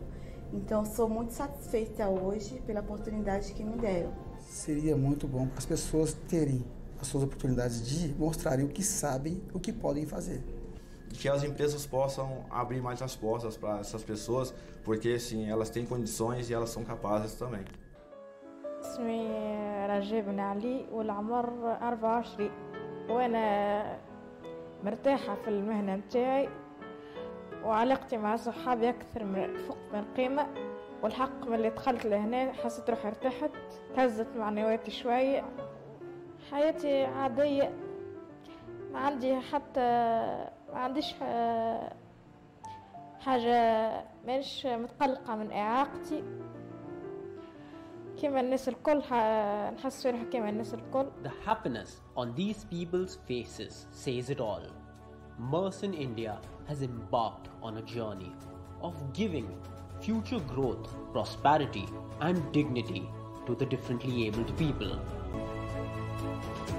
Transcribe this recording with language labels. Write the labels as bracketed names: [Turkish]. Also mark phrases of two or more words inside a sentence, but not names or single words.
[Portuguese] Então sou muito satisfeita hoje pela oportunidade que me deram. Seria muito bom para as pessoas terem as suas oportunidades de mostrarem o que sabem, o que podem fazer. Que as empresas possam abrir mais as portas para essas pessoas, porque sim, elas têm condições e elas são capazes também. [Arabic] اسمي رجاء بن علي والعمر 24 وانا مرتاحة في المهنة متاعي وعلاقتي مع صحابي أكثر من فوق من قيمة والحق من اللي دخلت لهنا حسيت روحي ارتحت تهزت معنوياتي شوية حياتي عادية ما عنديش حاجة مانيش متقلقة من إعاقتي كما الناس الكل نحس روحي كما الناس الكل. [English] The happiness on these people's faces says it all. Mersenne India has embarked on a journey of giving future growth, prosperity and dignity to the differently abled people.